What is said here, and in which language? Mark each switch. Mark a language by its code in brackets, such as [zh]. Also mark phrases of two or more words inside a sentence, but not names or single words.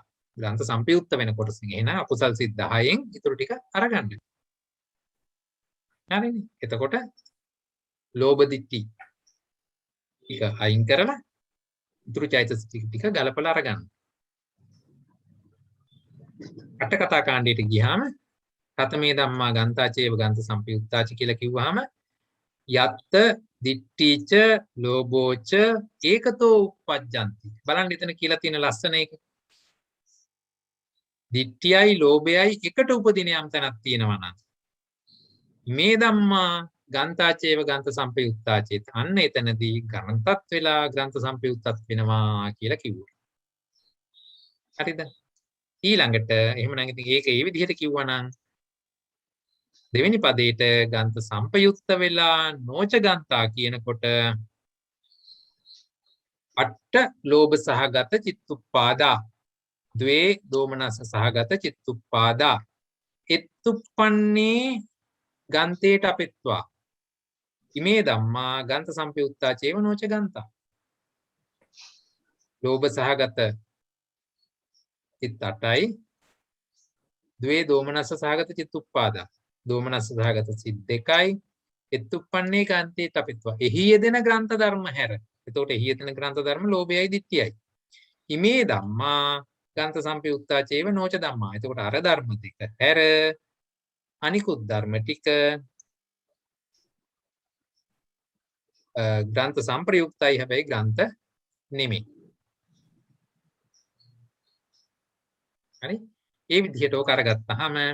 [si] ග්‍රන්ථ සම්පයුක්ත වෙන කොටසින් එහෙනම් අකුසල් සිත් 10න් ඉතුරු ටික අරගන්න. හරිනේ. එතකොට ලෝභ ditthi ටික අයින් කරලා ඉතුරු චෛතසික ටික ගලපලා අරගන්න. අට කතා කාණ්ඩයට ගියාම [pi] කතමේ ධම්මා ගන්තාචේව ගන්ත සම්පයුක්තාච [si] කියලා කිව්වහම [pi] යත්ත දිට්ඨිච ලෝභෝච ඒකතෝ උප්පජ්ජಂತಿ. [si] බලන්න එතන කියලා තියෙන ලස්සන එක. දිට්ඨියයි ලෝභයයි එකට උපදින යම් තැනක් තියෙනවා නම් මේ [pi] ධම්මා ගන්තාචේව ගන්ත සම්පයුක්තාචේත [si] අන්න එතනදී ග්‍රන්ථත් වෙලා ග්‍රන්ථ සම්පයුක්තත් වෙනවා කියලා කිව්වා. හරිද? ඊළඟට එහෙමනම් ඉතින් ඒක ඒ විදිහට කිව්වනම් දෙවෙනි පදේට ගන්ත සම්පයුක්ත වෙලා නොච ගන්තා කියනකොට [pi] අට ලෝභ සහගත චිත්තුප්පාදා ද්වේ දෝමනස සහගත චිත්තුප්පාදා එත්තුප්පන්නේ ගන්තේට අපෙත්වා ඉමේ ධම්මා ගන්ත සම්පයුක්තා චේව නොච ගන්තා. ලෝභ සහගත චිත්ත 8යි ද්වේ දෝමනස සහගත චිත්තුප්පාදා [si] දෝමනස් සහගත සිත් 2යි [pi] එත්තුප්පන්නේ ගන්තේට අපෙත්වා. [si] එහි යෙදෙන ග්‍රන්ථ ධර්ම හැර. එතකොට එහි යෙදෙන ග්‍රන්ථ ධර්ම ලෝභයයි ditthියයි. [pi] ඉමේ ධම්මා ගන්ත සම්පයුක්තා චේව නොච ධම්මා. [si] එතකොට අර ධර්ම දෙක හැර අනිකුත් ධර්ම ටික ග්‍රන්ථ සම්ප්‍රයුක්තයි හැබැයි ග්‍රන්ථ නෙමෙයි. හරි? ඒ විදිහට ඔක අරගත්තාම